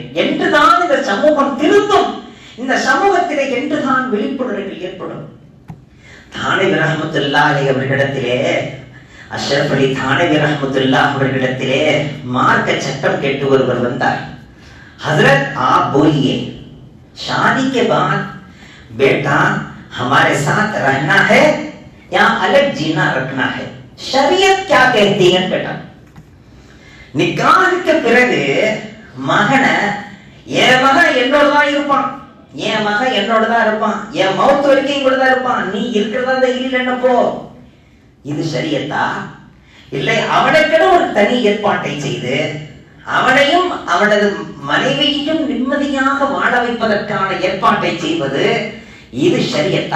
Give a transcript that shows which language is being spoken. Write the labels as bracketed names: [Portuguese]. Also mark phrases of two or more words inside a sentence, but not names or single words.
[Tamil] என்றுதான் இந்த சமூகம் திருந்தும், இந்த சமூகத்திலே என்றுதான் விழிப்புணர்வு ஏற்படும். தானவி ரஹ்மத்துல்லாஹி அவர்களிடத்திலே, அஷ்ரஃப் அலி தானவி ரஹ்மத்துல்லாஹி அவர்களிடத்திலே மார்க்க சட்டம் கேட்டு ஒருவர் வந்தார். [Hindi] ஹஜ்ரத் आप बोलिए, शादी के बाद बेटा हमारे साथ रहना है या अलग जीना रखना है, शरीयत क्या कहती है? [Tamil] बेटा நிக்காஹுக்கு பிறகு மகனை, என் மகன் என்னோட தான் இருப்பான், என் மகன் என்னோட தான் இருப்பான், என் மௌத் வரைக்கும் கூட தான் இருப்பான், நீ இருக்கிறதா இல்லைன்னு போ, இது ஷரியத்தா? இல்லை, அவனுக்கென ஒரு தனி ஏற்பாட்டை செய்து அவனையும் அவனது மனைவியையும் நிம்மதியாக வாழ வைப்பதற்கான ஏற்பாட்டை செய்வது, இது ஷரியத்தா?